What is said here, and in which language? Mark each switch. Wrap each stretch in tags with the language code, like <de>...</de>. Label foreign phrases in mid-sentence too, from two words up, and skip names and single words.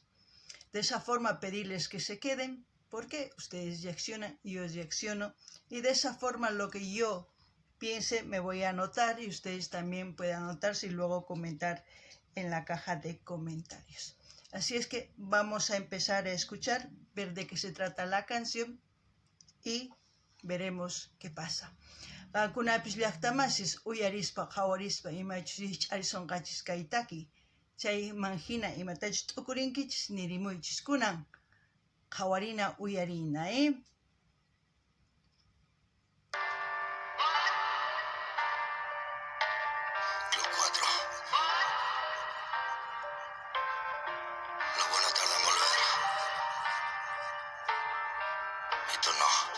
<es>De esa forma pedirles que se queden, porque ustedes reaccionan, yo reacciono, y de esa forma lo que yo piense me voy a anotar y ustedes también pueden anotarse y luego comentar en la caja de comentarios. Así es que vamos a empezar a escuchar, ver de qué se trata la canción y veremos qué pasa.</es> <qu>Qankunapis llaqtamasis uyarispa qhawarispa imachus ch'arisonqachis kay taki. Chayman hina imatachus t'ukurinkichis nirimuychis kunan qhawarina uyarina, Club 4.</qu> <es>La buena tarde en volver. Y tú no.</es>